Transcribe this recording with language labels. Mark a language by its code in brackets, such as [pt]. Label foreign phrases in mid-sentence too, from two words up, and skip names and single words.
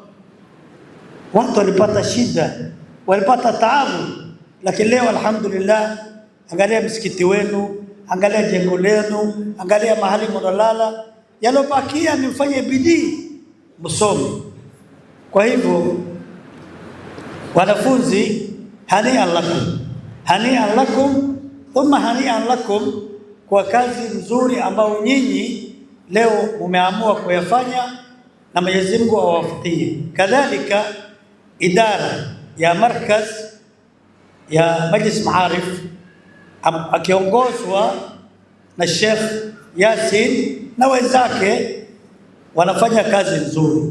[sw] Watu walipata shida, walipata taabu, lakini leo alhamdulillah, angalia msikiti wenu, angalia jengo lenu, angalia mahali mnalala. Yalobakia ni mfanye bidii msome. Kwa hivyo wanafunzi, [ar] هنيئا لكم، هنيئا لكم، ثم هنيئا لكم [sw] kwa kazi nzuri ambayo nyinyi leo mumeamua kuyafanya, na Mwenyezi Mungu awafikie. Kadhalika idara ya markaz ya Majlis Maarif akiongozwa na Sheikh Yasin na wenzake wanafanya kazi nzuri.